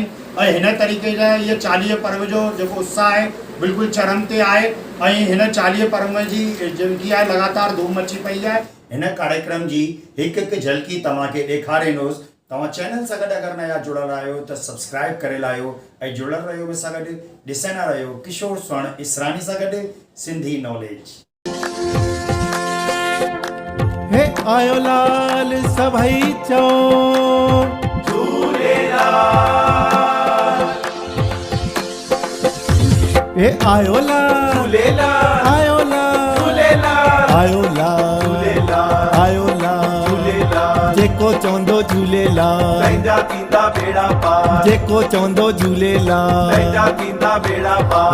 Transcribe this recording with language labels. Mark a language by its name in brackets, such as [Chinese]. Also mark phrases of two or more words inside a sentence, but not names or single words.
[Sindhi] ऐं हिन तरीक़े जा इहे चालीह पर्व जो जेको उत्साह आहे बिल्कुलु चरम ते आहे। ऐं हिन चालीह पर्व जी जेकी आहे लगातार धूम मची पई आहे। हिन कार्यक्रम जी हिकु हिकु झलकी तव्हांखे ॾेखारींदुसि। तव्हां चैनल सां गॾु अगरि नया जुड़ियल आहियो त सब्सक्राइब करे लाहियो ऐं जुड़ियल रहियो मूंसां गॾु ॾिसंदा रहियो किशोर स्वर्ण इसरानी सां गॾु सिंधी नॉलेज। हे आयो लाल सभई चो झूलेलाल, हे आयो लाल झूलेलाल, आयो लाल झूलेलाल, आयो लाल झूलेलाल, आयो लाल झूलेलाल, जेको चवंदो झूलेलाल तंहिंजा थींदा बेड़ा पार, जेको चवंदो झूलेलाल तंहिंजा थींदा बेड़ा पार।